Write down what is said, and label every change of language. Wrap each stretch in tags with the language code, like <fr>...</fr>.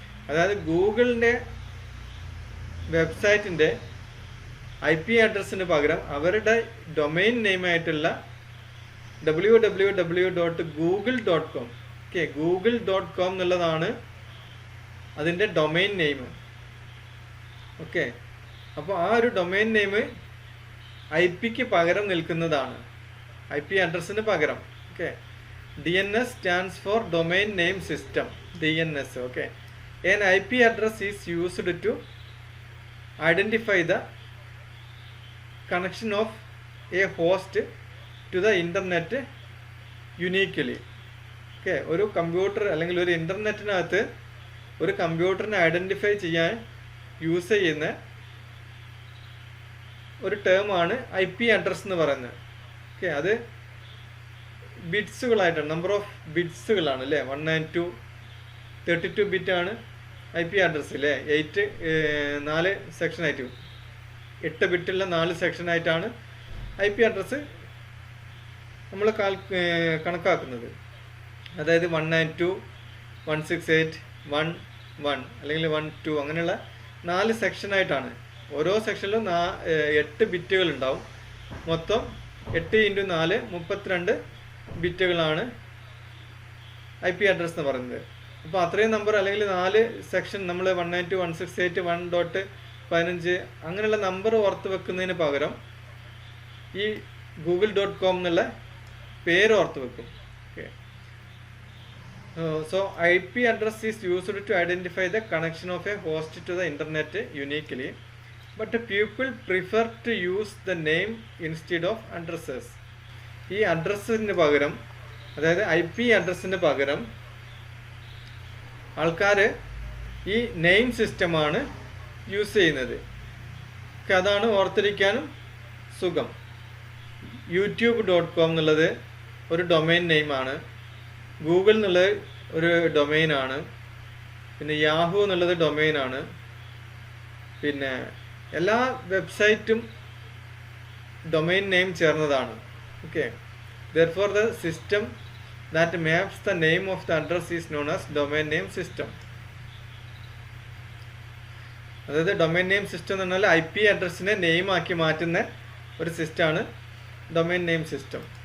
<ml>അതായത് ഗൂഗിളിൻ്റെ വെബ്സൈറ്റിൻ്റെ IP അഡ്രസ്സിന് പകരം അവരുടെ ഡൊമൈൻ നെയിമായിട്ടുള്ള www.google.com, ഓക്കെ, google.com എന്നുള്ളതാണ് അതിൻ്റെ ഡൊമൈൻ നെയിം. ഓക്കെ, അപ്പോൾ ആ ഒരു ഡൊമൈൻ നെയിം IP-ക്ക് പകരം നിൽക്കുന്നതാണ്, IP അഡ്രസ്സിന് പകരം.</ml> <en>Okay, DNS stands for domain name system, DNS. Okay, an IP address is used to identify the connection of a host to the internet uniquely.</en> <ml>Okay, ഒരു computer അല്ലെങ്കിൽ ഒരു ഇൻ്റർനെറ്റിനകത്ത് ഒരു കമ്പ്യൂട്ടറിനെ ഐഡൻറ്റിഫൈ ചെയ്യാൻ use ചെയ്യുന്ന ഒരു ടേമാണ് IP അഡ്രസ് എന്ന് പറയുന്നത്. Okay, അത് ബിറ്റ്സുകളായിട്ടാണ്, നമ്പർ ഓഫ് ബിറ്റ്സുകളാണ് അല്ലേ. 192 ബിറ്റാണ് IP അഡ്രസ് അല്ലേ. 4 സെക്ഷൻ ആയിട്ട് 8 ബിറ്റുള്ള 4 സെക്ഷനായിട്ടാണ് IP അഡ്രസ്സ് നമ്മൾ കണക്കാക്കുന്നത്. അതായത് 192.168.1.1 അല്ലെങ്കിൽ 1.2 അങ്ങനെയുള്ള 4 സെക്ഷനായിട്ടാണ്. ഓരോ സെക്ഷനിലും 8 ബിറ്റുകൾ ഉണ്ടാവും. മൊത്തം 8 × 4 32 ബിറ്റുകളാണ് IP അഡ്രസ് എന്ന് പറയുന്നത്. അപ്പോൾ അത്രയും നമ്പർ അല്ലെങ്കിൽ 4 സെക്ഷൻ നമ്മൾ 192.168.1.15 അങ്ങനെയുള്ള നമ്പർ ഓർത്ത് വെക്കുന്നതിന് പകരം ഈ google.com എന്നുള്ള പേര് ഓർത്ത് വെക്കും.</ml> <en>Okay, so IP address is used to identify the connection of a host to the internet uniquely, but people prefer to use the name instead of addresses.</en> <ml>ഈ അഡ്രസ്സിന് പകരം, അതായത് IP അഡ്രസ്സിന് പകരം ആൾക്കാർ ഈ നെയിം സിസ്റ്റമാണ് യൂസ് ചെയ്യുന്നത്. അതാണ് ഓർത്തിരിക്കാനും സുഖം. youtube.com എന്നുള്ളത് ഒരു ഡൊമൈൻ നെയിമാണ്. ഗൂഗിൾ എന്നുള്ളത് ഒരു ഡൊമൈനാണ്. പിന്നെ യാഹൂ എന്നുള്ളത് ഡൊമൈനാണ്. പിന്നെ എല്ലാ വെബ്സൈറ്റും ഡൊമൈൻ നെയിം ചേർന്നതാണ്.</ml> <en>Okay, therefore the system that maps the name of the address is known as domain name system.</en> <ml>അതായത് ഡൊമൈൻ നെയിം സിസ്റ്റം എന്ന് പറഞ്ഞാൽ IP അഡ്രസ്സിനെ നെയിം ആക്കി മാറ്റുന്ന ഒരു സിസ്റ്റമാണ് ഡൊമൈൻ നെയിം സിസ്റ്റം.</ml>